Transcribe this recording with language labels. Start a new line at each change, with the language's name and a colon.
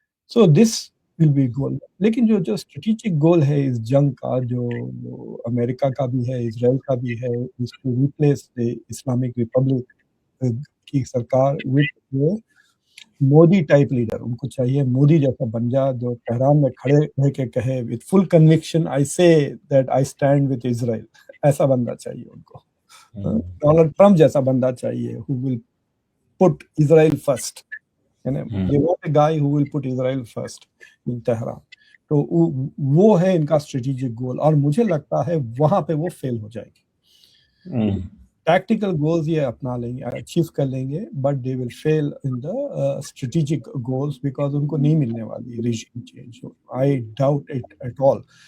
English: So this will be goal.
Urdu: لیکن جو strategic goal ہے اس جنگ کا, جو امریکہ کا بھی ہے, اسرائیل کا بھی ہے, اس کو ریپلیس اسلامک ریپبلک کی سرکار
English: With Modi type leader.
Urdu: ان کو چاہیے مودی جیسا بن جا جو تہران میں کھڑے رہ کے کہے
English: With full conviction I say that I stand with Israel.
Urdu: ایسا بندہ چاہیے ان کو. ڈونلڈ ٹرمپ جیسا بندہ چاہیے
English: who will put Israel first. They want a guy who will put Israel first in Tehran.
Urdu: تو وہ ہے ان کا اسٹریٹجک گول, اور مجھے لگتا ہے وہاں پہ وہ فیل ہو جائے گی. ٹیکٹیکل گولز یہ اپنا لیں گے, اچیو کر لیں گے,
English: but they will fail in the strategic goals because
Urdu: ان کو نہیں ملنے والی regime change.
English: I doubt it at all.